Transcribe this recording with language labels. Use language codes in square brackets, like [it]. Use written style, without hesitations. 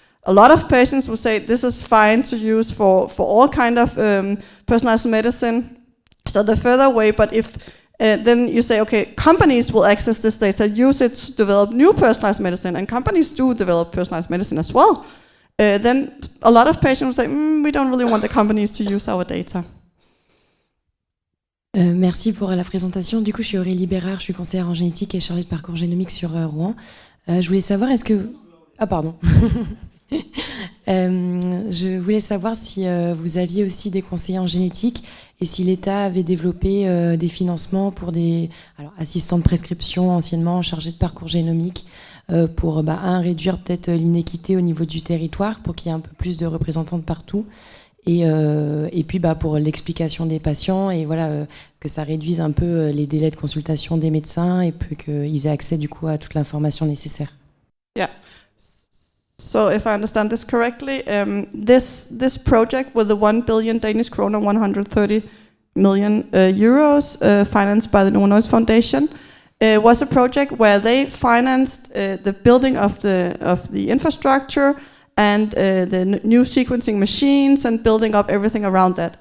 [en] A lot of patients would say this is fine to use for all kind of personalized medicine. So the further away, but if then you say, okay, companies will access this data, use it to develop new personalized medicine, and companies do develop personalized medicine as well, then a lot of patients will say, we don't really want the companies to use our data. [fr] Merci pour la présentation. Du coup, je suis Aurélie Bérard, je suis conseillère en génétique et chargée de parcours génomique sur Rouen. Je voulais savoir, est-ce que... Ah, pardon. Je voulais savoir si vous aviez aussi des conseillers en génétique et si l'État avait développé des financements pour des assistants de prescription anciennement chargés de parcours génomique pour réduire peut-être l'inéquité au niveau du territoire pour qu'il y ait un peu plus de représentants de partout et puis pour l'explication des patients et voilà que ça réduise un peu les délais de consultation des médecins et puis qu'ils aient accès du coup à toute l'information nécessaire. [en] Yeah. So if I understand this correctly, this project with the 1 billion Danish kroner, 130 million euros financed by the Novo Nordisk Foundation, was a project where they financed the building of the infrastructure and the new sequencing machines and building up everything around that.